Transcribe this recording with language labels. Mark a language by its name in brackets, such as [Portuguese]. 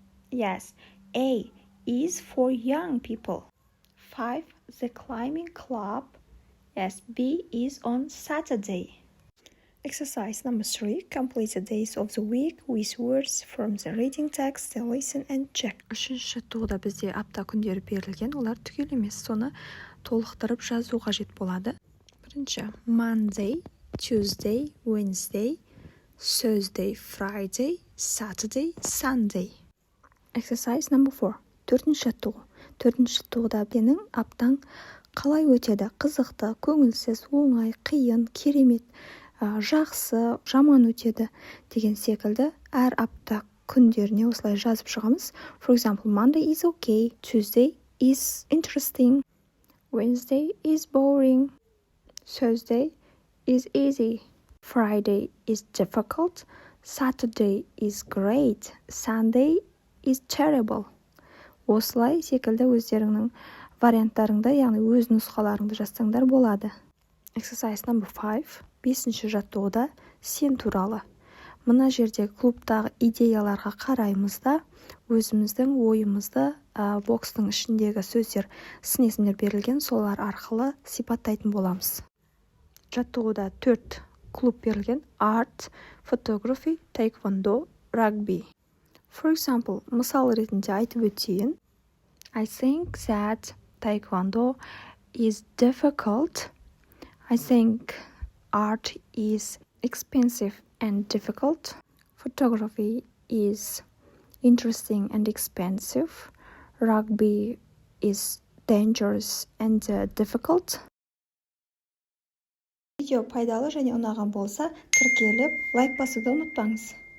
[English] Yes, A is for young people. 5. The climbing club. Yes, B is on Saturday. Exercise number 3. Complete the days of the week with words from the reading text, listen and check. [Kazakh] Үшінші жаттығуда бізде апта күндері берілген, олар түгел емес, соны толықтырып жазу қажет болады. [English] Бірінші, Monday, Tuesday, Wednesday, Thursday, Friday, Saturday, Sunday. Exercise number 4. [Kazakh] Төртінші жаттығу. Төртінші жаттығуда менің аптаң қалай өтеді? Қызықты, көңілсіз, оңай, қиын, керемет, жақсы, жаман өтеді деген секілді әр апта күндеріне осылай жазып шығамыз. [English] For example, Monday is okay, Tuesday is interesting, Wednesday is boring, Thursday is easy, Friday is difficult, Saturday is great, Sunday is terrible. [Kazakh] Осылай секілді өздеріңнің варианттарыңды, яғни өз нұсқаларыңды жазсаңдар болады. [English] Exercise number 5. [Kazakh] Бесінші жаттығуда сен туралы. Мына жерде клубтағы идеяларға қараймыз да, өзіміздің ойымызды бокстың ішіндегі сөздер, сын есімдер берілген, солар арқылы сипаттайтын боламыз. Жаттығуда 4 клуб берілген: Art, Photography, Taekwondo, Rugby. [English] For example, [Kazakh] мысал ретінде айтып өтейін. [English] I think that Taekwondo is difficult. I think art is expensive and difficult. Photography is interesting and expensive. Rugby is dangerous and difficult. [Kazakh] Видео пайдалы және ұнаған болса, тіркеліп, лайк басуды ұмытпаңыз.